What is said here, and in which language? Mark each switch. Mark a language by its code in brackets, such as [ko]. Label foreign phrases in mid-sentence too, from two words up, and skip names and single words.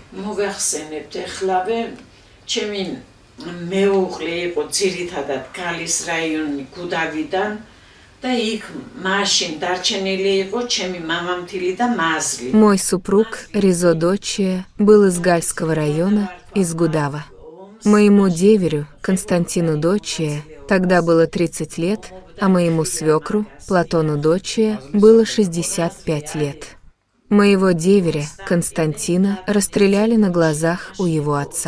[ka] მოგახსენებთ, ახლავე ჩემი მეუღლე იყო ძირითადად გალის რაიონი გუდავიდან და იქ მაშინ დარჩენილი იყო ჩემი მამამთილი და მაზლი. [ru] Мой супруг Ризо Дочия был из Гальского района, из Гудава. Моему деверю, Константину Дочия, тогда было 30 лет, а моему свекру, Платону Дочия, было 65 лет. Моего деверя, Константина, расстреляли на глазах у его отца.